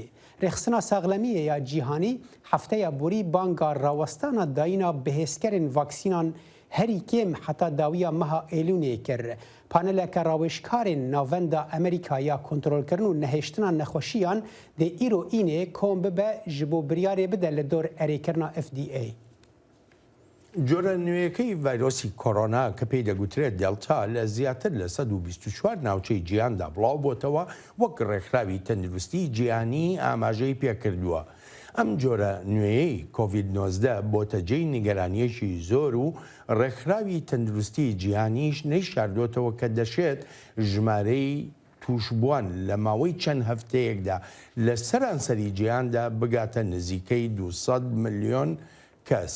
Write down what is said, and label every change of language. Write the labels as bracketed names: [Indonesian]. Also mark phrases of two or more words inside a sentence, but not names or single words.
[Kurdish] Rêxistina Saxlemiyê ya cîhanî hefteya borî banga rawestana dayîna bihêzkerên vaksînan herî kêm heta dawiya meha Êlûnê kir. Paneleka rawêjkarên navenda Amerîka ya kontrolkirin û nehêştina nexweşiyan dê îro înê kom bibe ji bo biryarê bide li dor erêkirina FDA. [Central Kurdish] جۆرە نوێیەکەی ڤایرۆسی کۆڕۆنا کە پێی دەگوترێت دێڵتا لە زیاتر لە 124 ناوچەی جیهاندا بڵاو بۆتەوە وەک ڕێکخراوی تەندروستی جیهانی ئاماژەی پێکردووە. ئەم جۆرە نوێیەی کۆڤید-19 بۆتە جێی نیگەرانیەکی زۆر و ڕێکخراوی تەندروستی جیهانیش نەیشاردۆتەوە کە دەشێت ژمارەی توشبووان لە ماوەی چەند هەفتەیەکدا لە سەرانسەری جیهاندا بگاتە نزیکەی 200 ملیۆن کەس.